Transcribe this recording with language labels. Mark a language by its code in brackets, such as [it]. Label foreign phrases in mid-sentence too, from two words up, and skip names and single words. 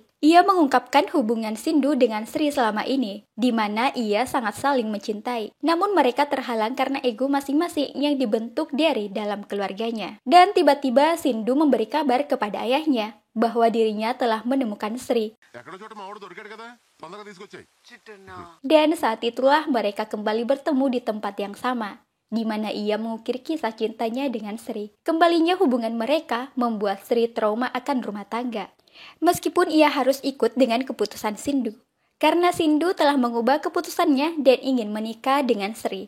[id] Ia mengungkapkan hubungan Sindu dengan Sri selama ini, di mana ia sangat saling mencintai. Namun mereka terhalang karena ego masing-masing yang dibentuk dari dalam keluarganya. Dan tiba-tiba Sindu memberi kabar kepada ayahnya bahwa dirinya telah menemukan Sri. [te] ఎక్కడో చోట మా వాడు దొరికాడు కదా తొందరగా తీసుకొచ్చాయి. చిట్టన్నా [id] Dan saat itulah mereka kembali bertemu di tempat yang sama, di mana ia mengukir kisah cintanya dengan Sri. Kembalinya hubungan mereka membuat Sri trauma akan rumah tangga. Meskipun ia harus ikut dengan keputusan Sindu, karena Sindu telah mengubah keputusannya dan ingin menikah dengan Sri.